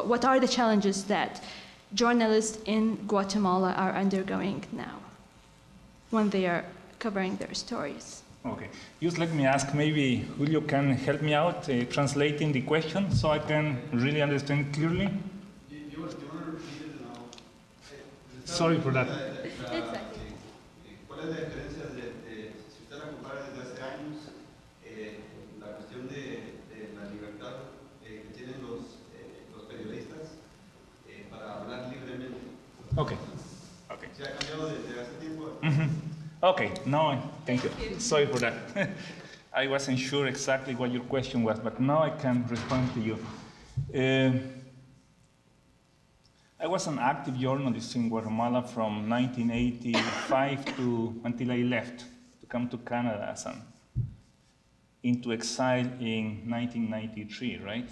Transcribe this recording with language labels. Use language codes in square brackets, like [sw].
[en] What are the challenges that journalists in Guatemala are undergoing now when they are covering their stories? Okay, just let me ask, maybe Julio can help me out translating the question so I can really understand clearly. You want to repeat it now? Sorry for that. [es] ¿Cuál es la diferencia si usted la compara desde hace años, la cuestión de la libertad que tienen los periodistas para hablar libremente? [en] Okay. [es] ¿Se ha cambiado desde hace tiempo? [en] Okay, no, thank you. Sorry for that. I wasn't sure exactly what your question was, but now I can respond to you. I was an active journalist in Guatemala from 1985 until I left to come to Canada into exile in 1993, right?